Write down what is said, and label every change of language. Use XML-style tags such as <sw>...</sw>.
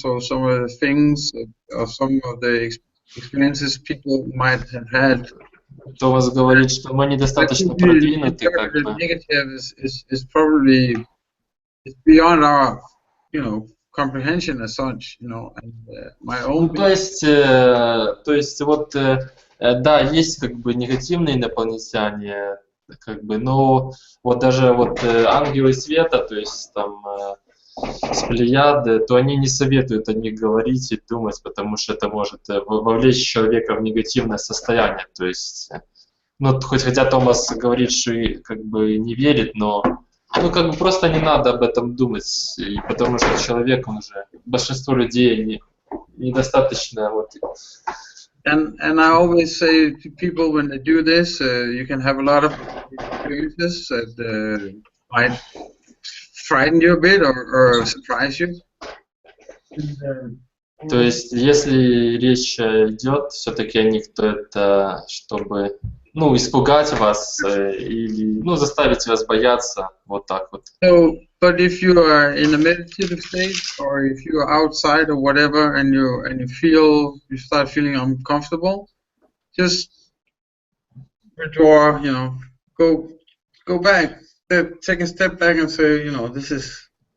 <en>So some of the things or some of the experiences people might have had.</en> <ru>Томас говорит, что мы недостаточно продвинуты, как бы.</ru> <en>Negative is probably beyond our, you know, comprehension as such, you know, and my own.</en> <ru>Ну, то есть вот, да, есть как бы негативные инопланетяне, как бы, но вот даже вот ангелы света, то есть там с Плеяды, то они не советуют о них говорить и думать, потому что это может вовлечь человека в негативное состояние, то есть, ну, хотя Томас говорит, что и как бы не верит, но, ну, как бы просто не надо об этом думать, и потому что человек, он уже, большинство людей недостаточно вот.</ru> <en>And I always say to people when they do this, you can have a lot of experiences that might frighten you a bit or surprise you.</en> <ru>То есть, если речь идет все-таки о них, то это чтобы, ну, испугать вас или, ну, заставить вас бояться, вот так вот.</ru> <en>So, but if you are in a meditative state, or if you are outside or whatever, and you start feeling uncomfortable, just withdraw. You know, go back, take a step back, and say, you know, this is.</en>